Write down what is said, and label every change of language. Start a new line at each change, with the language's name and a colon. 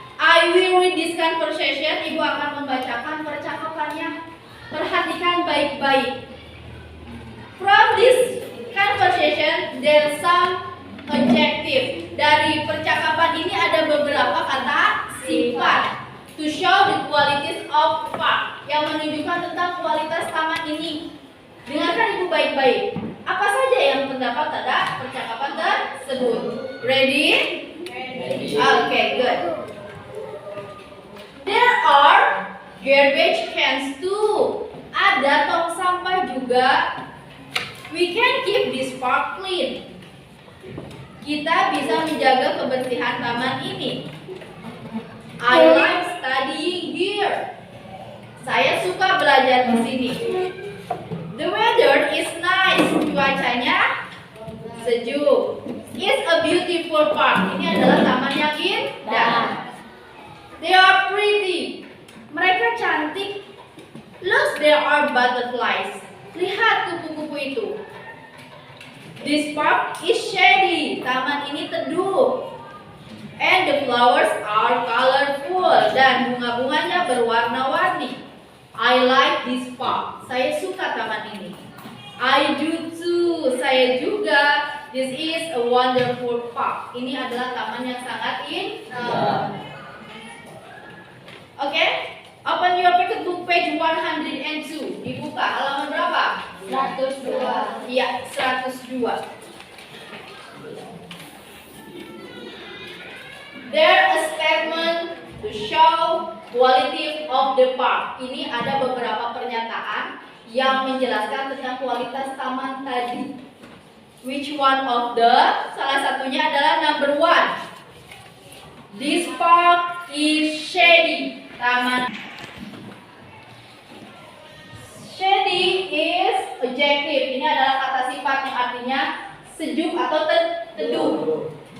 English: I will read this conversation.
Indonesian: Ibu akan membacakan percakapannya. Perhatikan baik-baik.
English: From this conversation, there's some adjective.
Indonesian: Dari percakapan ini ada beberapa kata sifat.
English: To show the qualities of park,
Indonesian: yang menunjukkan tentang kualitas taman ini. Dengarkan ibu baik-baik. Apa saja yang terdapat pada percakapan tersebut?
English: Ready? Okay, good. There are garbage cans too.
Indonesian: Ada tong sampah juga.
English: We can keep this park clean.
Indonesian: Kita bisa menjaga kebersihan taman ini.
English: I like studying here.
Indonesian: Saya suka belajar di sini.
English: The weather is nice.
Indonesian: Cuacanya sejuk.
English: It's a beautiful park.
Indonesian: Ini adalah taman yang indah.
English: They are pretty.
Indonesian: Mereka cantik.
English: Look, there are butterflies.
Indonesian: Lihat kupu-kupu itu.
English: This park is shady.
Indonesian: Taman ini teduh.
English: And the flowers are colorful.
Indonesian: Dan bunga-bunganya berwarna-warni.
English: I like this park.
Indonesian: Saya suka taman ini.
English: I do too.
Indonesian: Saya juga.
English: This is a wonderful park.
Indonesian: Ini adalah taman yang sangat indah.
English: Oke, open your pocket book page 102.
Indonesian: Dibuka halaman berapa? 102. Iya, 102.
English: There a statement to show quality of the park.
Indonesian: Ini ada beberapa pernyataan yang menjelaskan tentang kualitas taman tadi.
English: Which one of the?
Indonesian: Salah satunya adalah
English: number 1. This park is shady.
Indonesian: Taman
English: shady is adjective.
Indonesian: Ini adalah kata sifat yang artinya sejuk atau teduh.